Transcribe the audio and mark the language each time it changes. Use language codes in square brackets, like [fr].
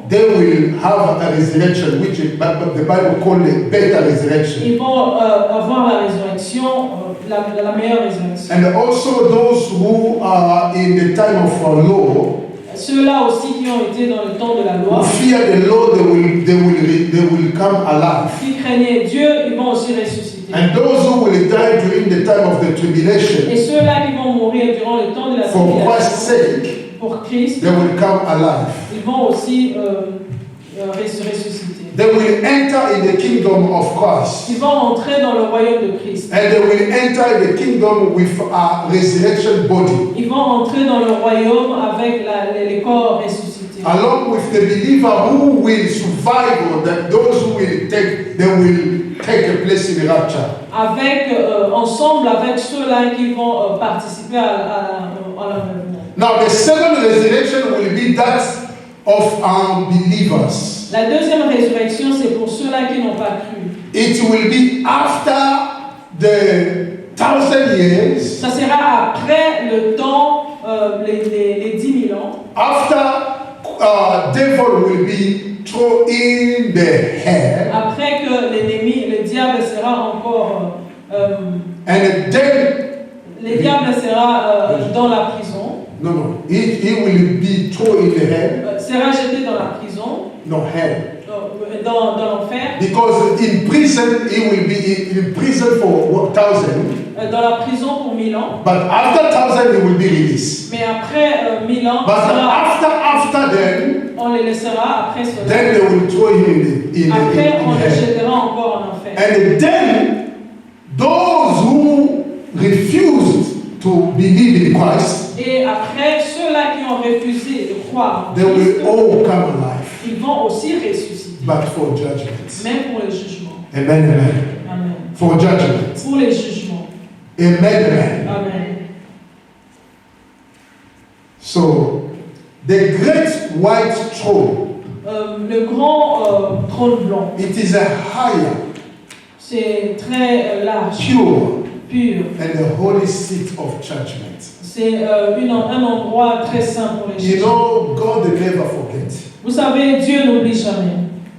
[en] they will have a resurrection, which the Bible calls a better resurrection. [fr] Ils vont avoir la résurrection, la meilleure résurrection. [en] And also those who are in the time of law, [fr] Ceux-là aussi qui ont été dans le temps de la [en] who [fr] loi, [en] fear the Lord, they will come alive. [fr] qui craignaient Dieu, ils vont aussi ressusciter. [en] And those who will die during the time of the tribulation, [fr] Et ceux-là qui vont mourir durant le temps de la [en] for Christ's [fr] tribulation, [en] sake, [fr] pour Christ, [en] they will come alive. [fr] ils vont aussi ressusciter. [en] They will enter in the kingdom of Christ. [fr] Ils vont entrer dans le royaume de Christ. [en] And they will enter the kingdom with a resurrection body. [fr] Ils vont entrer dans le royaume avec les corps ressuscités. [en] Along with the believer who will survive, or that those who will take, they will take a place in the rapture. [fr] Avec, ensemble avec ceux-là qui vont participer à l'enlèvement. [en] Now the second resurrection will be that of unbelievers. [fr] La deuxième résurrection, c'est pour ceux-là qui n'ont pas cru. [en] It will be after the 1,000 years, [fr] Ça sera après le temps, les 10 000 ans, [en] after devil will be thrown in the hell, [fr] après que l'ennemi, le diable sera encore, [en] and then [fr] le diable sera dans la prison, [en] he will be thrown in the hell, [fr] sera jeté dans la prison, [en] hell. [fr] dans l'enfer, [en] Because in prison, he will be in prison for 1,000, [fr] dans la prison pour 1000 ans, [en] but after 1,000 he will be released. [fr] mais après 1000 ans, [en] But after then, [fr] on les laissera après cela. [en] then they will throw him in [fr] Après, on les [en] hell. [fr] jettera encore en enfer. [en] And then those who refused to believe in Christ, [fr] Et après, ceux-là qui ont refusé de croire en [en] they will [fr] Christ, [en] all come alive, [fr] ils vont aussi ressusciter, [en] but for judgment. [fr] même pour les jugements. Amen, amen. Amen. [en] For judgment. [fr] Pour les jugements. Amen, amen. Amen. [en] So, the great white throne, [fr] Le grand trône blanc, [en] it is a higher, [fr] c'est très large, [en] pure, [fr] pur. [en] and the holy seat of judgment. [fr] C'est un endroit très saint pour les [en] You [fr] jugements. [en] know, God will never forget. [fr] Vous savez, Dieu n'oublie jamais.